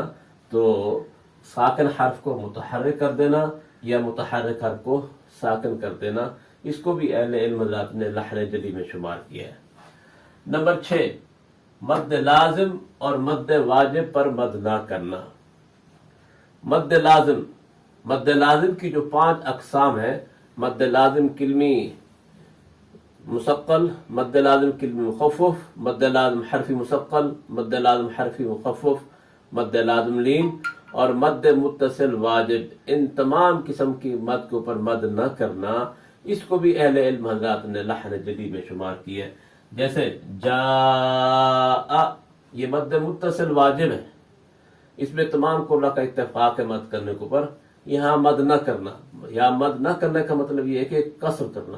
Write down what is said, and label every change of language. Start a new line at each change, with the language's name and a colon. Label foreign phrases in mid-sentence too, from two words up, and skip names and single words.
Urdu: تو ساکن حرف کو متحرک کر دینا یا متحرک حرف کو ساکن کر دینا، اس کو بھی اہل علم حضرات نے لحن جدی میں شمار کیا ہے۔ نمبر 6، مد لازم اور مد واجب پر مد نہ کرنا۔ مد لازم، مد لازم کی جو 5 اقسام ہیں، مد لازم کلمی مثقل، مد لازم کلمی مخفف، مد لازم حرفی مثقل، مد لازم حرفی مخفف، مد لازم لین اور مد متصل واجب۔ ان تمام قسم کی مد کے اوپر مد نہ کرنا، اس کو بھی اہل علم حضرات نے لحن جدی میں شمار کیا ہے۔ جیسے جاء، یہ مد متصل واجب ہے، اس میں تمام قراء کا اتفاق ہے مد کرنے کے اوپر، یہاں مد نہ کرنا، یا مد نہ کرنے کا مطلب یہ ہے کہ قصر کرنا۔